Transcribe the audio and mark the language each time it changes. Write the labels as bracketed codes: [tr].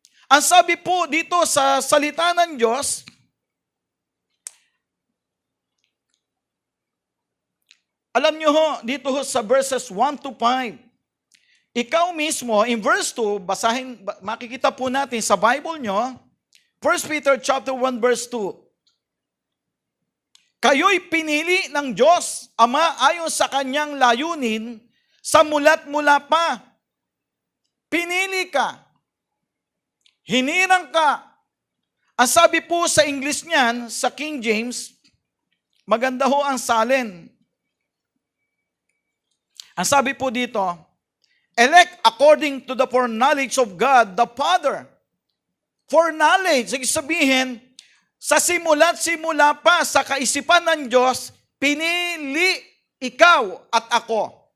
[tl] Ang sabi po dito sa salita ng Diyos, alam nyo ho, dito ho sa verses 1 to 5, ikaw mismo, in verse 2, makikita po natin sa Bible nyo, 1 Peter chapter 1 verse 2, kayo'y pinili ng Diyos, Ama, ayon sa kanyang layunin, sa mula't mula pa. Pinili ka. Hinirang ka. Ang sabi po sa English niyan, sa King James, maganda ho ang salin. Ang sabi po dito, [en] elect according to the foreknowledge of God the Father. [tl] Foreknowledge, ibig sabihin, sa simula't simula pa sa kaisipan ng Diyos, pinili ikaw at ako.